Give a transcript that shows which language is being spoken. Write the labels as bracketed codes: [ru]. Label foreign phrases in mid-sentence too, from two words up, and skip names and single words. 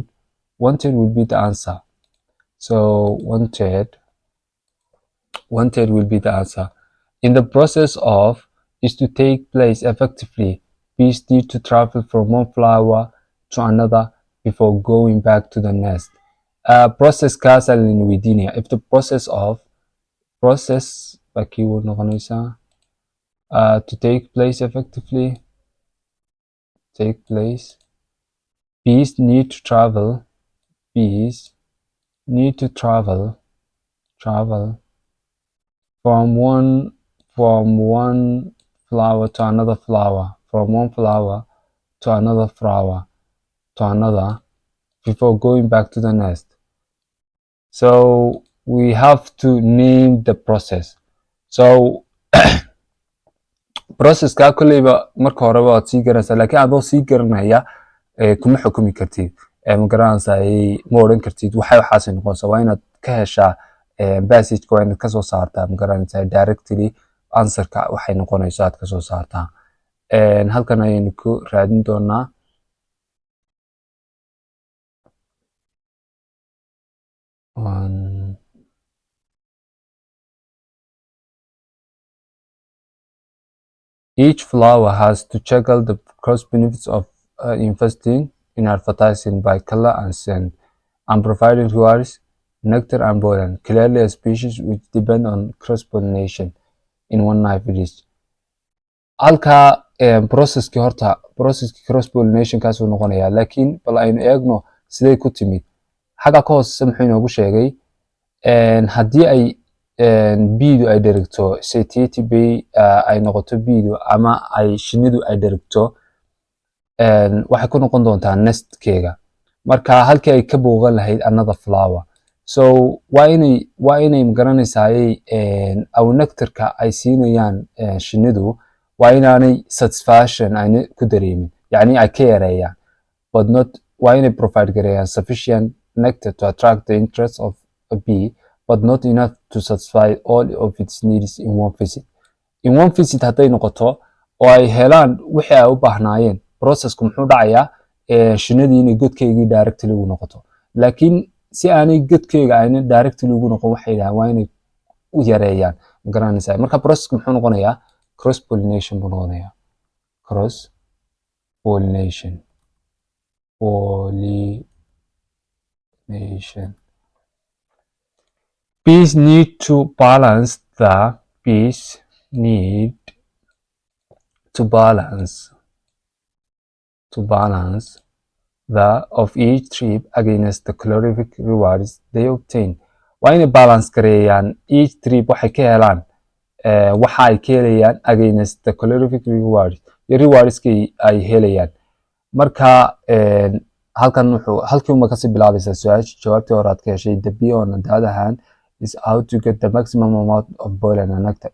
[en] One third will be the answer. So one third will be the answer. In the process of is to take place effectively. Bees need to travel from one flower to another before going back to the nest. [so] Process kaas ayaan weydiinaya. [en] If the process [so] baa keyword noqonaysaa. [en] To take place effectively. Take place. Bees need to travel. Bees need to travel from one flower to another flower, from one flower to another flower to another before going back to the nest. So we have to name the process. [so] So processka kulleyba marka horeba waad sii garanaysaa, laakiin adoo sii garanaya kuma xukumi kartid. Ma garanaysaa, ma odhan kartid waxaasay noqonaysaa. Waa inaad ka heshaa passageka, waa inaad kasoo saartaa, ma garanaysaa, directly answerka waxay noqonayso aad kasoo saartaa. Halkan ayaynu ku raadin doonaa. [en] Each flower has to juggle the cross benefits of investing in advertising by color and scent, and providing rewards, nectar and pollen. Clearly a species which depend on cross-pollination in one night. [so] Halka processkii cross-pollination kaasuu noqonayaa, laakiin bal aynu eegno siday ku timid. Xagga ka hooseysa muxuu inoogu sheegay haddii ay beedu ay dherigto satiety bay ay noqoto beedu, ama ay shinidu ay dherigto, waxay ku noqon doontaa nestkeega. Marka halkii ay ka booqan lahayd [en] another flower. [so] So waa inay magaranaysaa aw nectarka ay siinayaan shinidu waa inaanay satisfaction ayna ku dareemin, yacni ay ka yareeyaan, [en] but not [so] waa inay [en] provide gareeyaan sufficient nectar to attract the interest of a bee, but not enough to satisfy all of its needs in one visit. In one visit [so] hadday noqoto oo ay helaan wixii ay u baahnaayeen, processku muxuu dhacayaa shinidii inay godkeygii directly ugu noqoto. Laakiin si aanay godkeyga ayna directly ugu noqon, waxay yidhahaan waa inay u yareeyaan, ma garanaysaa. Marka processku muxuu noqonayaa [en] cross pollination [so] buu noqonayaa. Cross pollination. [en] Bees need to balance the of each trip against the calorific rewards they obtain. [so] Waa inay balance gareeyaan [en] each trip [so] waxay ka helaan waxa ay ka helayaan [en] against the calorific rewards, [so] iyo rewardskii ay helayaan. Marka halkii uma kasii bilaabaysaa su-aasha jawaabtii hore aad ka heshay. [en] The bee on the other hand is how to get the maximum amount of pollen and nectar.